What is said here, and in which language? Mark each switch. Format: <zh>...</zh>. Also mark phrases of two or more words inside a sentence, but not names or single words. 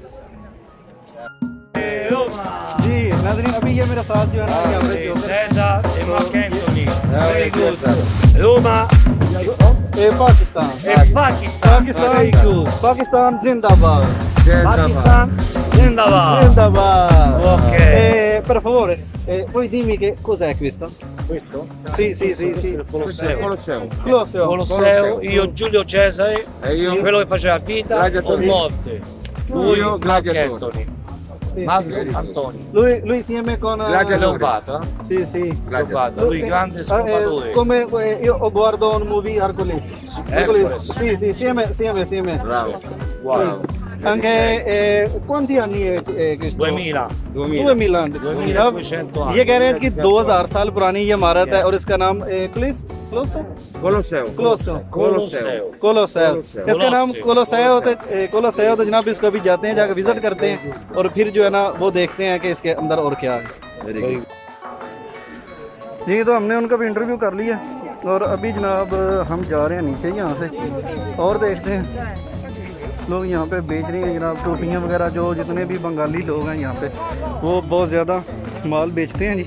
<ur>جی ناظرین، ابھی یہ میرا ساتھ جو ہے نا یہاں پہ جو</ur> <en>Cesar e Mark Anthony. Very good. Roma</en> <it>ए पाकिस्तान, e Pakistan. पाकिस्तान,</it> <en>Very good.</en> <ur>پاکستان زندہ باد, پاکستان، زندہ باد. जिंदाबाद। Ok.</ur> <it>Per favore, puoi dimmi che cos'è questo? Questo? Sì, sì, sì, sì. Colosseo. Colosseo. Colosseo. Colosseo, io Giulio Cesare, E io? quello che faceva vita o Gladiatori. morte. Lui, Io, Mark gladiatori. Anthony. Sì, Marco sì. Antoni. Lui insieme con Gladiatori. Leopato, eh? Sì, sì. Leopato, lui grande scopatore. Come io guardo un movie Hercules. Hercules. Sì, sì, insieme. Bravo. Wow. Anche quanti anni è questo? 2000. 2000 anni। 2200 anni.</it> <ur>یہ کہہ رہے ہیں کہ 2000 سال پرانی یہ عمارت ہے اور اس کا نام</ur> <it>Colosseo. Colosseo। Colosseo.</it> <ur>کولوسیو، اس کا نام کولوسیو تو جناب اس کو ابھی جاتے ہیں، جا کر وزٹ کرتے ہیں اور پھر جو ہے نا وہ دیکھتے ہیں کہ اس کے اندر اور کیا ہے. جی تو ہم نے ان کا بھی انٹرویو کر لیا اور ابھی جناب ہم جا رہے ہیں نیچے یہاں سے اور دیکھتے ہیں لوگ یہاں پہ بیچ رہے ہیں جناب ٹوپیاں وغیرہ، جو جتنے بھی بنگالی لوگ ہیں یہاں پہ وہ بہت زیادہ مال بیچتے ہیں جی.</ur>